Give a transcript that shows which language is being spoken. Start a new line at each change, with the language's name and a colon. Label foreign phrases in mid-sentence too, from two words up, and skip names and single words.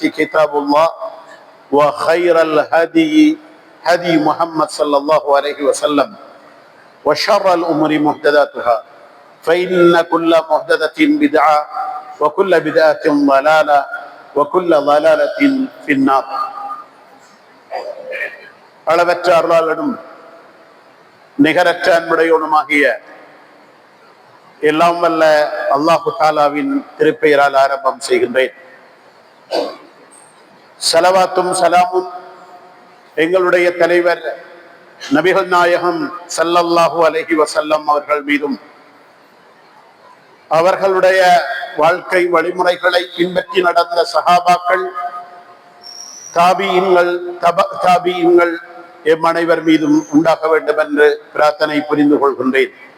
Arabic: كتاب الله وخير الهدي هدي محمد صلى الله عليه وسلم وشر الأمور محدثاتها فإن كل محدثة بدعة وكل بدعة ضلالة وكل ضلالة في النار
Tamil: அளவற்ற அருளாளனும் நிகரற்ற அன்புடையவனுமாகிய எல்லாம் வல்ல அல்லாஹு தாலாவின் திருப்பெயரால் ஆரம்பம் செய்கின்றேன். ஸலவாத்தும் சலாமும் எங்களுடைய தலைவர் நபிகள் நாயகம்
Arabic: صلى الله عليه وسلم
Tamil: அவர்கள் மீதும் அவர்களுடைய வாழ்க்கை வழிமுறைகளை பின்பற்றி நடந்த சஹாபாக்கள், தாபிஈன்கள், தாபிஈன்கள் எம் அனைவர் மீதும் உண்டாக வேண்டும் என்று பிரார்த்தனை புரிந்து கொள்கின்றேன்.